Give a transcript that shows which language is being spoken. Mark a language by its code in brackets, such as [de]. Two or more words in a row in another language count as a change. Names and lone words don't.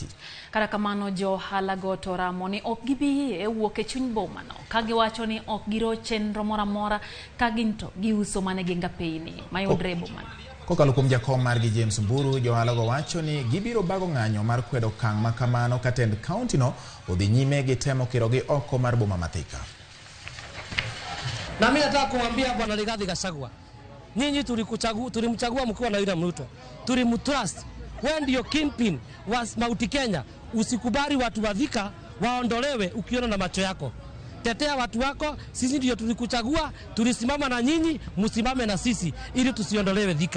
[luo] Kata kamano johala go to ramo ni ok gibi e wuok e chuny bomano ka giwacho ni ok giro chenro mora mora ka ginto giuso mane ginga peini mayudre bomano. Kokalo kuom jakom margi James Mburu, johala go wacho ni gibiro bago ng'anyo mar kwedo kang' makamano ka tend county no odhi nyime gi temo kirogi oko mar boma mathika. [sw] Na mimi nataka kumwambia Bwana Rigathi Gachagua, nyinyi tulimchagua mkiwa na William Ruto, tulimtrust. Wewe ndio kingpin wa Mount Kenya. Usikubali watu wa Thika waondolewe ukiona na macho yako. Tetea watu wako, sisi ndio tulikuchagua, tulisimama na nyinyi, msimame na sisi ili tusiondolewe Thika.